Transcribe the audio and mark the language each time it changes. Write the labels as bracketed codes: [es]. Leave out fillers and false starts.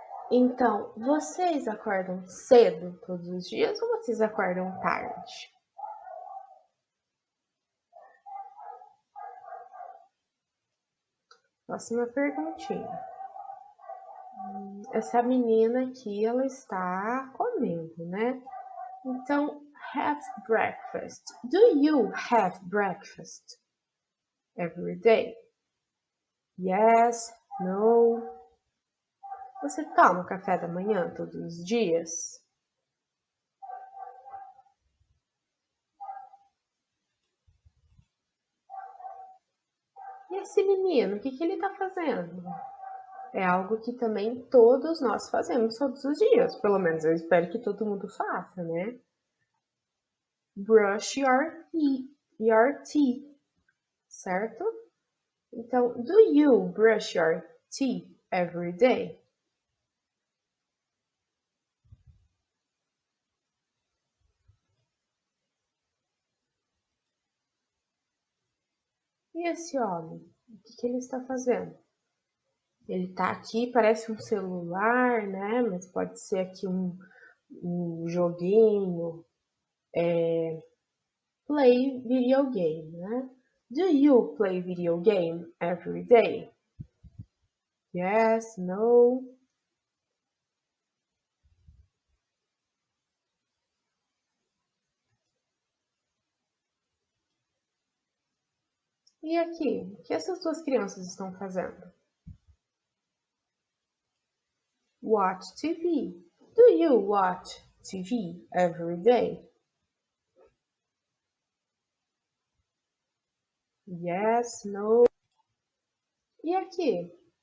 [pt] Então, vocês acordam cedo todos os dias ou vocês acordam tarde? Próxima perguntinha. Essa menina aqui, ela está comendo, né? Então, [en] have breakfast. Do you have breakfast every day? Yes, no. [pt] Você toma café da manhã todos os dias? E esse menino, o que ele está fazendo? É algo que também todos nós fazemos todos os dias. Pelo menos eu espero que todo mundo faça, né? [en] Brush your teeth, [pt] certo? Então, [en] do you brush your teeth every day? [pt] E esse homem, o que ele está fazendo? Ele está aqui, parece um celular, né? Mas pode ser aqui um joguinho, [en] play video game, [pt] né? [en] Do you play video game every day? Yes, no. [pt] E aqui, o que essas duas crianças estão fazendo? [en] Watch TV. Do you watch TV every day? Yes, no. [pt] E aqui?